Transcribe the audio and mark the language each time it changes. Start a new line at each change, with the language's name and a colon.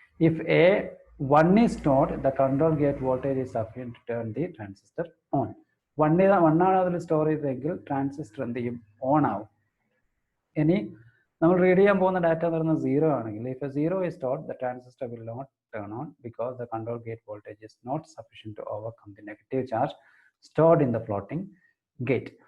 English: If A1 is not, the control gate voltage is sufficient to turn the transistor on.
Malayalam: 1 ആണ് അതിൽ store ചെയ്തതെങ്കിൽ transistor എന്ത് ചെയ്യും? On ആവും. ഇനി നമ്മൾ റീഡ് ചെയ്യാൻ പോകുന്ന ഡാറ്റ എന്ന് പറയുന്നത് 0 ആണെങ്കിൽ,
English: if a 0 is stored, the transistor will not turn on because the control gate voltage is not sufficient to overcome the negative charge stored in the floating gate.